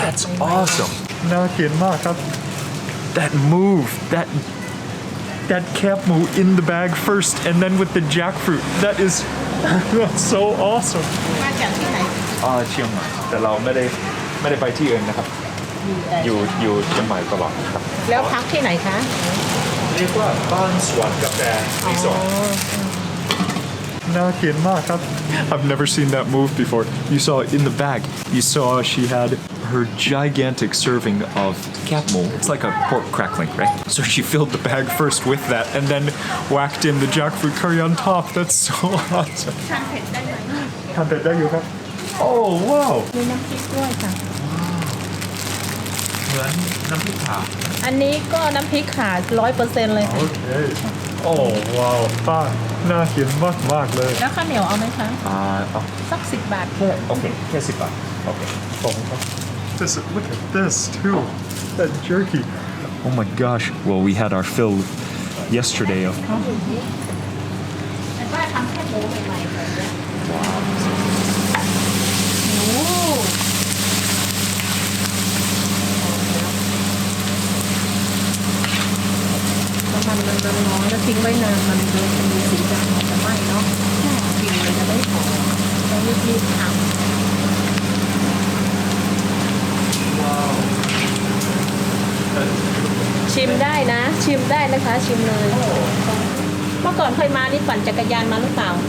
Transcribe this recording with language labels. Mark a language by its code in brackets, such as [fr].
[en] That's awesome [th] น่ากินมากครับ [en] That move that cap moo in the bag first and then with the jackfruit that's so awesome [th] มาจากที่ไหน เชียงใหม่แต่เราไม่ได้ไปที่อื่นนะครับอยู่เชียงใหม่ตลอดครับ แล้วพักที่ไหนคะ เรียกว่าบ้านสวนกาแฟรีสอร์ทน่ากินมากครับ [en] I've never seen that move before. You saw it in the bag. You saw she had her gigantic serving of cap moo. It's like a pork crackling, right? So she filled the bag first with that and then whacked in the jackfruit curry on top. That's so awesome. [th] ทานเผ็ดได้ไหม ทานเผ็ดได้อยู่ครับ [en] Oh wow. [th] มีน้ำพริกด้วยค่ะ เหมือนน้ำพริกขา อันนี้ก็น้ำพริกขา 100% เลยค่ะ โอเคโอ้ว้าวป้าน่ากินมากเลย แล้วข้าวเหนียวเอาไหมคะ เอา สัก10 บาท โอเคแค่10 บาทโอเคขอบคุณครับ [en] Look at this too that jerky oh my gosh well we had our fill yesterday of [th] แต่ว่าทำแค่หมูใหม่ๆเลยว้าวโอ้ มันร้อนๆแล้วทิ้งไว้นานมันจะมีสีดำมันจะไหม้เนาะกลิ่นมันจะไม่หอมต้องรีบๆทำ ชิมได้นะ ชิมได้นะคะ ชิมเลย เมื่อก่อนเคยมานี่ปั่นจักรยานมาหรือเปล่า